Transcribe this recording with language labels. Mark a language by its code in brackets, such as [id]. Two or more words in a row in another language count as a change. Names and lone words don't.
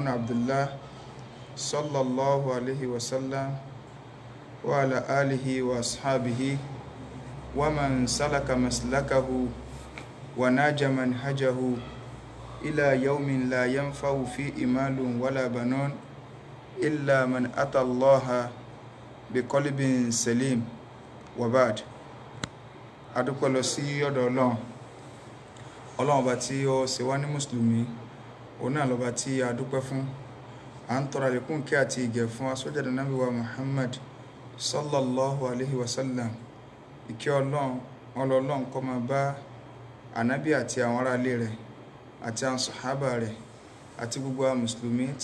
[ar] عبد الله صلى الله عليه وسلم وعلى آله وأصحابه ومن سلك مسلكه وناج منهجه إلى يوم لا ينفع فيه مال ولا بنون إلا من أتى الله بقلب سليم وبعد. [yo] adúpẹ́ lọ sí ọ̀dọ̀ ọlọ́run ọba tí ó ṣe wá ní mùsùlùmí, òun náà lọ́ba tí a dúpẹ́ fún. À ń tọrọ àlékún kí àti ìgẹ̀ fún asọ́jáde nábì wa Muhammad [ar] صلى الله عليه وسلم. [yo] Ìkẹ́ ọlọ́run kó máa bá ànábì àti àwọn ará ilé rẹ̀ àti àwọn sàhábà rẹ̀ àti gbogbo àwọn mùsùlùmí tí